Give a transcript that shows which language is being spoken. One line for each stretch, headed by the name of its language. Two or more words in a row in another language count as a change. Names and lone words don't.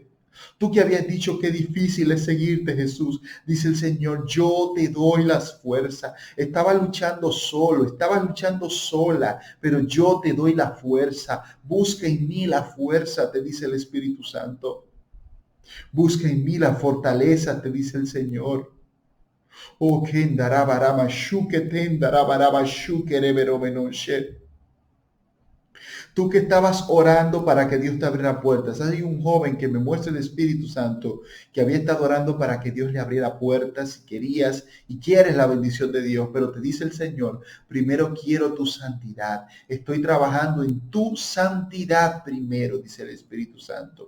Spanish: Tú que habías dicho que difícil es seguirte, Jesús, dice el Señor, yo te doy las fuerzas. Estaba luchando solo, estaba luchando sola, pero yo te doy la fuerza. Busca en mí la fuerza, te dice el Espíritu Santo. Busca en mí la fortaleza, te dice el Señor. Oh, kendarabarama shuke tendarabaraba shuke reveromenoshe. Tú que estabas orando para que Dios te abriera puertas. Hay un joven que me muestra el Espíritu Santo que había estado orando para que Dios le abriera puertas y querías y quieres la bendición de Dios, pero te dice el Señor, primero quiero tu santidad. Estoy trabajando en tu santidad primero, dice el Espíritu Santo.